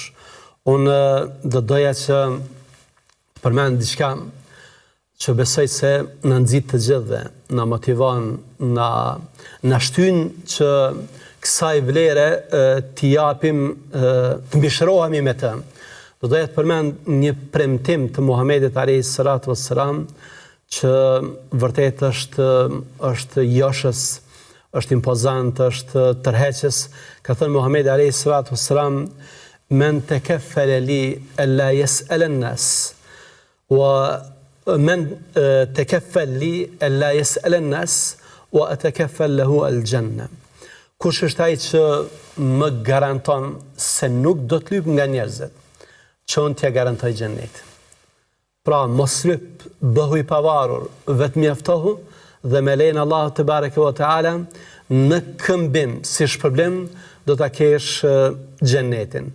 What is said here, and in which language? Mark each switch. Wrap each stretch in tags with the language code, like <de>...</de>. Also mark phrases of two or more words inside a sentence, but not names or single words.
<sq>Unë do doja që përmend diçka që besoj se na nxit të gjithëve, na motivon, na shtyn që kësaj vlere t'i japim, të mbishërohemi me të. Do doja të përmend një premtim të Muhamedit</sq> <ar>عليه الصلاة والسلام,</ar> <sq>që vërtet është joshës, është impozant, është tërheqës. Ka thënë Muhamedi</sq> <ar>عليه الصلاة والسلام من تكفل لي ألا يسأل الناس ومن تكفل لي ألا يسأل الناس وأتكفل له الجنة."</ar> <sq>kush është ai që më garanton se nuk do të lyp nga njerëzit, që unë t'ja garantoj xhenetin. Pra, mos lyp, bëhu i pavarur, vetë mjaftohu dhe me lejnë Allahu</sq> <ar>تبارك وتعالى</ar> <sq>në këmbim si shpërblim do ta kesh xhenetin.</sq>